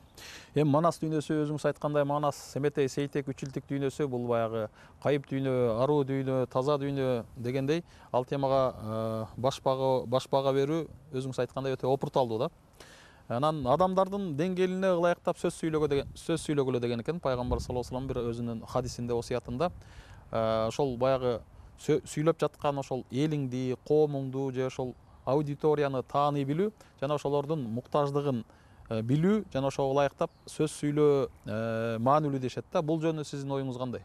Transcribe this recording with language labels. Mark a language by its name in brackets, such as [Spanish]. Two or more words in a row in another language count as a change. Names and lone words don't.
[Kyrgyz] Эми Манас дүйнөсү өзүңүз айткандай Манас, Семетей, Сейтек, Үчүлтүк дүйнөсү бул баягы кайып дүйнө, аруу дүйнө, таза дүйнө дегендей ал темага башпага берүү өзүңүз айткандай өтө опурталдуу да. Анан адамдардын деңгээлине ылайыктап сөз сүйлөгөлө деген экен пайгамбар [Arabic] صلى الله عليه وسلم [Kyrgyz] бир өзүнүн хадисинде, осуятында. Ошол баягы сүйлөп жаткан ошол элиңди, коомуңду же ошол аудиторияны тааный билүү жана ошолордун муктаждыгын билүү жана ошого ылайыктап сөз сүйлөө маанилүү дешет да. Бул жөнүндө сиздин оюңуз кандай?